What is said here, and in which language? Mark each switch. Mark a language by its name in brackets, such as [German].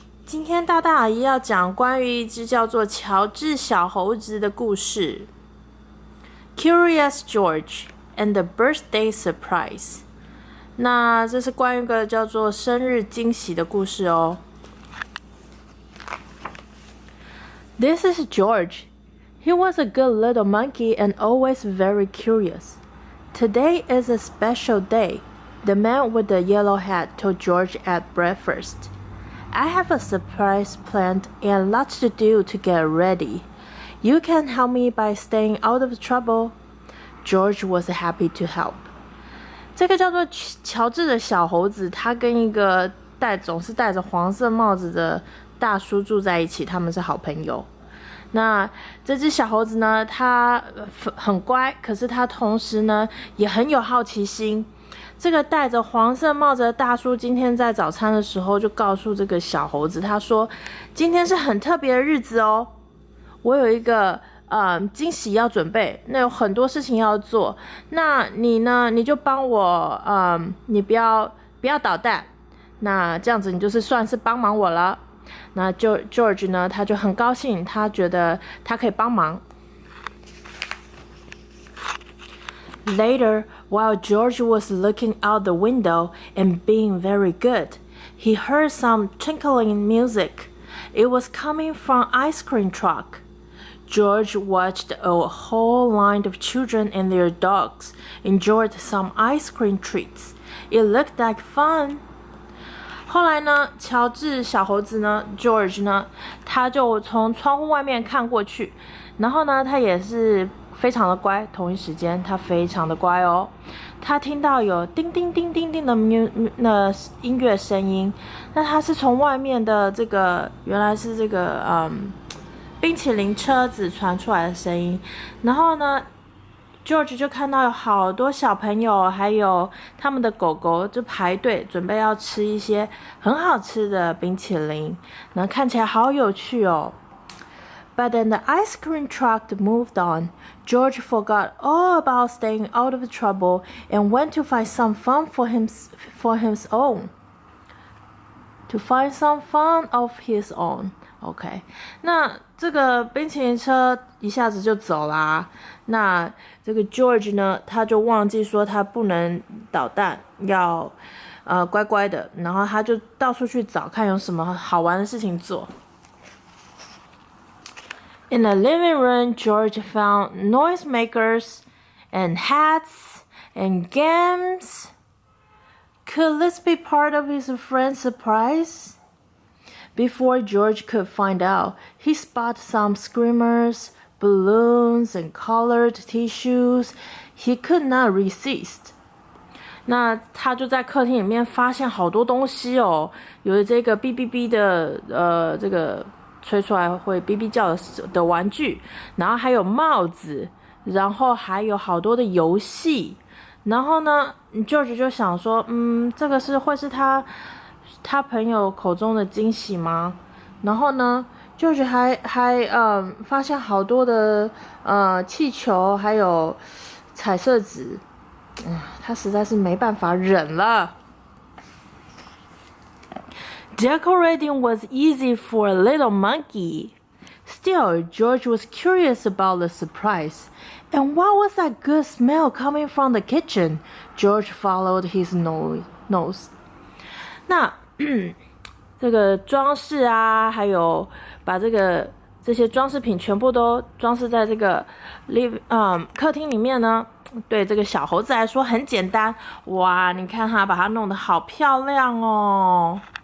[Chinese] 今天大大阿姨要讲关于一只叫做乔治小猴子的故事。 [English] Curious George and the Birthday Surprise。 [Chinese] 那这是关于一个叫做生日惊喜的故事哦。 [English] This is George. He was a good little monkey and always very curious. Today is a special day, the man with the yellow hat told George at breakfast.I have a surprise planned and lots to do to get ready. You can help me by staying out of trouble. George was happy to help. [Chinese] 这个叫做乔治的小猴子，他跟一个总是戴着黄色帽子的大叔住在一起，他们是好朋友。那这只小猴子呢，它很乖，可是它同时呢也很有好奇心。这个戴着黄色帽子的大叔今天在早餐的时候就告诉这个小猴子，他说今天是很特别的日子哦，我有一个惊喜要准备，那有很多事情要做，那你呢，你就帮我你不要捣蛋，那这样子你就是算是帮忙我了。那George 呢，他就很高兴，他觉得他可以帮忙。 [English] Later, while George was looking out the window and being very good, he heard some tinkling music. It was coming from an ice cream truck. George watched a whole line of children and their dogs enjoyed some ice cream treats. It looked like fun. [Chinese] 后来呢，乔治小猴子呢 ，George 呢，他就从窗户外面看过去，然后呢，他也是非常的乖，同一时间他非常的乖哦。他听到有叮叮叮叮叮的音乐声音，那他是从外面的这个原来是这个冰淇淋车子传出来的声音。然后呢 ，George 就看到有好多小朋友还有他们的狗狗就排队准备要吃一些很好吃的冰淇淋，然后看起来好有趣哦。 [English] But then the ice cream truck moved on. George forgot all about staying out of trouble and went to find some fun for his own. To find some fun of his own. [Chinese] OK， 那这个冰淇淋车一下子就走啦。那这个 George 呢，他就忘记说他不能捣蛋，要乖乖的，然后他就到处去找看有什么好玩的事情做。 [English] In the living room, George found noisemakers and hats and games. Could this be part of his friend's surprise? Before George could find out, he spotted some screamers, balloons, and colored tissues. He could not resist. [Chinese] 那他就在客厅里面发现好多东西哦，有这个哔哔哔的这个吹出来会哔哔叫的玩具，然后还有帽子，然后还有好多的游戏。然后呢 ，George 就想说，这个会是他朋友口中的惊喜吗？然后呢 ，George 还发现好多的气球，还有彩色纸，他实在是没办法忍了。 [English] Decorating was easy for a little monkey. Still, George was curious about the surprise. And what was that good smell coming from the kitchen? George followed his nose. [Chinese] 那这个装饰啊，还有把这些装饰品全部都装饰在这个客厅里面呢，对这个小猴子来说很简单。哇，你看他把它弄得好漂亮哦。